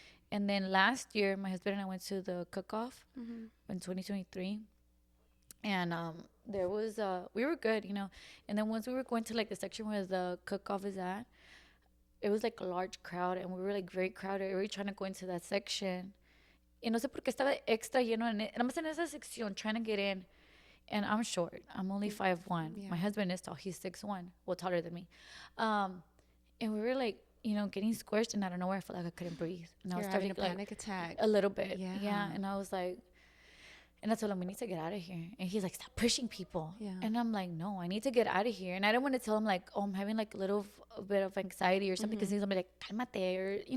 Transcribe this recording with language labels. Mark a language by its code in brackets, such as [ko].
[en] And then last year, my husband and I went to the cook-off in 2023. And there was, we were good, And then once we were going to like the section where the cook-off is at, it was like a large crowd, and we were like very crowded. We were trying to go into that section. [es] Y no sé por qué estaba extra lleno nada más en esa sección, [en] trying to get in. And I'm short. I'm only 5'1". Yeah. My husband is tall. He's 6'1", well, taller than me. And we were like, getting squished, and I don't know where I felt like I couldn't breathe. And I was having a panic attack. A little bit. Yeah. And I was like, and I told him, we need to get out of here. And he's like, stop pushing people. Yeah. And I'm like, no, I need to get out of here. And I didn't want to tell him like, oh, I'm having like a bit of anxiety or something, because he's gonna be like, calmate, or